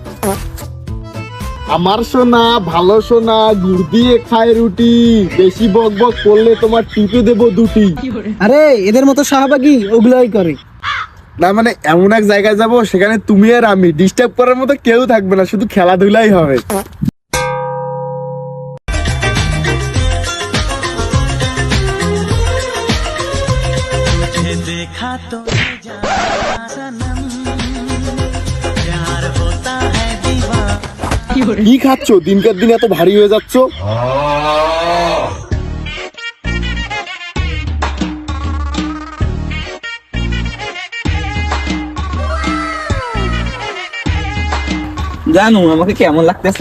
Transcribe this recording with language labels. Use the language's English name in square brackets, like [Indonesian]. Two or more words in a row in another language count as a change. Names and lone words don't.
[Bangla] আমার সোনা ভালো সোনা, গুড় দিয়ে খায় রুটি, বেশি বক বক করলে তোমার টিপে দেবো দুটি। আরে এদের মতো শাহবাগী ওগুলাই করে। না মানে এমন এক জায়গায় যাব সেখানে তুমি আর আমি, ডিস্টার্ব করার মতো কেউ থাকবে না, শুধু খেলাধুলাই হবে। [Hindi] देखा तो जाना सनम प्यार होता है दीवाना। [Bangla] কি খাচ্ছ? দিনকার দিন এত ভারী হয়ে যাচ্ছ। জানু আমাকে কেমন লাগতেছে?